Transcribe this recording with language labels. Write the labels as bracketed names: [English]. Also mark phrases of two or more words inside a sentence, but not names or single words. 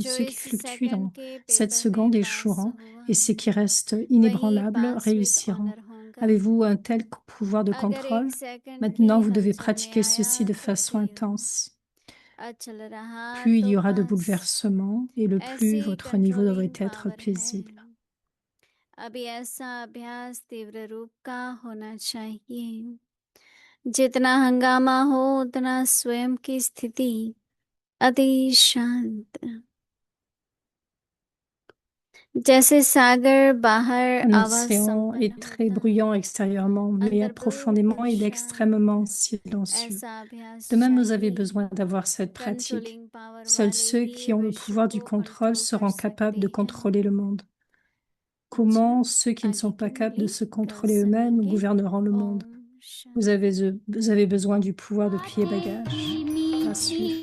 [French] Ceux qui fluctuent dans cette seconde échoueront et ceux qui restent inébranlables réussiront. Avez-vous un tel pouvoir de contrôle? Maintenant, vous devez pratiquer ceci de façon intense. Plus il y aura de bouleversements et le plus votre niveau devrait être paisible. [Hindi] अभी ऐसा अभ्यास तीव्र रूप का होना चाहिए। जितना हंगामा हो उतना स्वयं की स्थिति अति शांत, जैसे सागर बाहर [French] Un [Hindi] आवाज [French] océan [Hindi] संपन्न [French] est très [Hindi] होता [French] bruyant extérieurement, mais profondément, il est extrêmement silencieux. [Hindi] ऐसा अभ्यास [French] De même, vous avez [Hindi] चाहिए। [French] besoin d'avoir cette pratique. [English] controlling power [French] Seuls [Hindi] वाले [French] ceux [Hindi] ही [French] qui ont le [Hindi] विश्व [French] pouvoir du [Hindi] को [French] contrôle [Hindi] कंट्रोल कर [French] seront capables de [Hindi] सकते हैं। [French] contrôler le monde. Comment ceux qui ne sont pas capables de se contrôler eux-mêmes gouverneront le monde? Vous avez besoin du pouvoir de plier bagages. À suivre.